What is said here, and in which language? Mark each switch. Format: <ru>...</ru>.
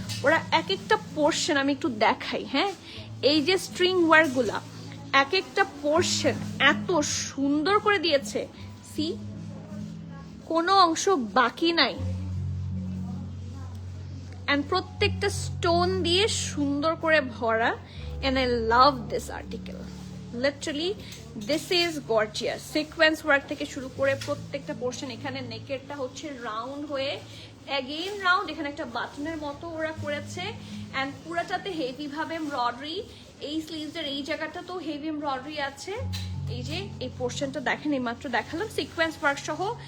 <bn>ওরা এক একটা পোর্শন আমি একটু দেখাই। হ্যাঁ, এই যে স্ট্রিং ওয়ার্কগুলা এক একটা পোর্শন এত সুন্দর করে দিয়েছে, সি কোনো অংশ বাকি নাই, and প্রত্যেকটা স্টোন দিয়ে সুন্দর করে ভরা।</bn> <en>and I love this article, literally this is gorgeous.</en> <bn>Sequence work থেকে শুরু করে প্রত্যেকটা পোর্শন, এখানে নেকেরটা হচ্ছে রাউন্ড হয়ে অ্যাগেইন রাউন্ড, এখানে একটা বাটনের মতো ওরা করেছে and পুরাটাতে হেভি ভাবে এমব্রয়ডারি। এই স্লিভসের এই জায়গাটা তো হেভি এমব্রয়ডারি আছে। এই যে এই পোর্শনটা দেখেন, এই মাত্র দেখালাম সিকোয়েন্স ওয়ার্ক সহ।</bn>